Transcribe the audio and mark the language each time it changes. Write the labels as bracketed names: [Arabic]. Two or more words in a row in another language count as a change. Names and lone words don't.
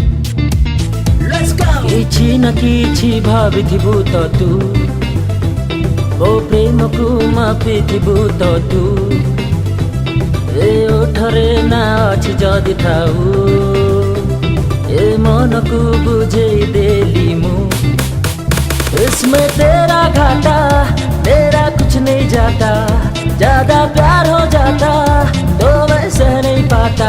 [English] Let's go. [Odia] କିଛି ନା କିଛି ଭାବିଥିବୁ ତ ତୁ, ମୋ ପ୍ରେମକୁ ମାପିଥିବୁ ତ ତୁ। ଏ ଓଠରେ ନା ଅଛି ଯଦି ଥାଉ, ଏ ମନକୁ ବୁଝେଇ ଦେଲି ମୁଁ। [Hindi] इसमें तेरा घाटा मेरा कुछ नहीं जाता, ज्यादा प्यार हो जाता तो मैं सह नहीं पाता।